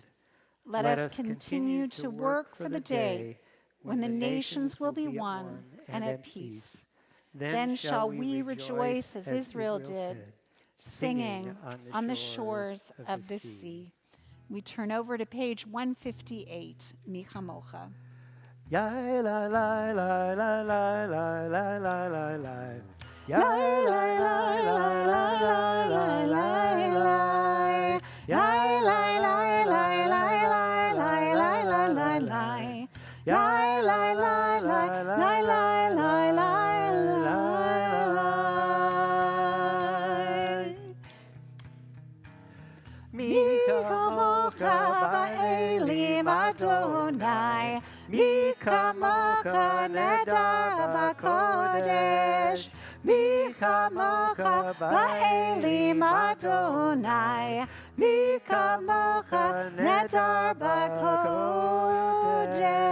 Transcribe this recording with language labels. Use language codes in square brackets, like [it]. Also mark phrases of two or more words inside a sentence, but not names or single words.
[en] Let us continue to work for the day when the nations will be one and at peace. Then shall we rejoice as Israel did, singing on the shores of the sea. We turn over to page 158, Mi Chamocha. Yai la la la la la la la la la la. Yai la la la la la la la la. Yai la la la la la la la la la la. Yai la la la la la la la la. [he] מי כמוכה באלים אדני. מי כמוכה נאדר בקודש. מי כמוכה באלים אדני. מי כמוכה נאדר בקודש.